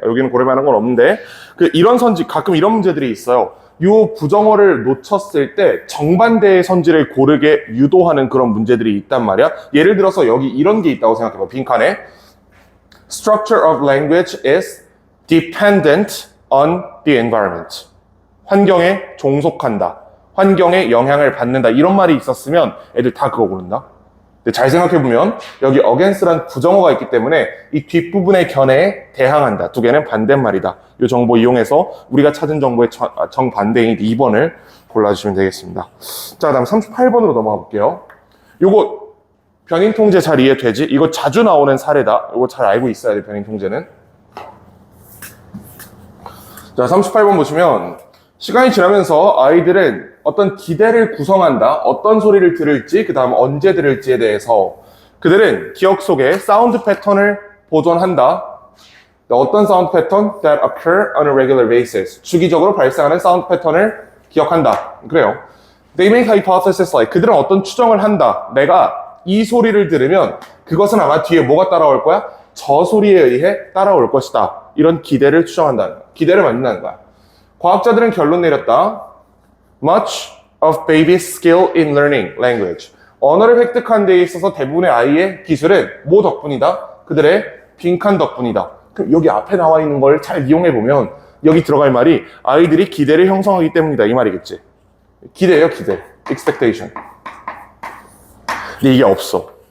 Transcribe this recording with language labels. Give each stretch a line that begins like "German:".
Korean: 여기는 고를 만한 건 없는데 이런 선지 가끔 이런 문제들이 있어요. 요 부정어를 놓쳤을 때 정반대의 선지를 고르게 유도하는 그런 문제들이 있단 말이야. 예를 들어서 여기 이런 게 있다고 생각해봐. 빈칸에
English: Structure of language is dependent on the environment.
Korean: 환경에 종속한다. 환경에 영향을 받는다. 이런 말이 있었으면 애들 다 그거 고른다. 근데 잘 생각해보면 여기 against란 부정어가 있기 때문에 이 뒷부분의 견해에 대항한다. 두 개는 반대말이다. 이 정보 이용해서 우리가 찾은 정보의 정반대인 2번을 골라주시면 되겠습니다. 자, 다음 38번으로 넘어가 볼게요. 요거 변인 통제 잘 이해되지? 이거 자주 나오는 사례다. 이거 잘 알고 있어야 돼, 변인 통제는. 자, 38번 보시면 시간이 지나면서 아이들은 어떤 기대를 구성한다. 어떤 소리를 들을지, 그 다음 언제 들을지에 대해서 그들은 기억 속에 사운드 패턴을 보존한다. 어떤 사운드 패턴?
English: That occur on a regular basis.
Korean: 주기적으로 발생하는 사운드 패턴을 기억한다. 그래요.
English: They make hypothesis like
Korean: 그들은 어떤 추정을 한다. 내가 이 소리를 들으면 그것은 아마 뒤에 뭐가 따라올 거야? 저 소리에 의해 따라올 것이다. 이런 기대를 추정한다는 거야. 기대를 만든다는 거야. 과학자들은 결론 내렸다.
English: Much of baby's skill in learning language.
Korean: 언어를 획득한 데 있어서 대부분의 아이의 기술은 뭐 덕분이다? 그들의 빈칸 덕분이다. 그럼 여기 앞에 나와 있는 걸 잘 이용해 보면 여기 들어갈 말이 아이들이 기대를 형성하기 때문이다 이 말이겠지. 기대예요, 기대. expectation. 근데 이게 없어.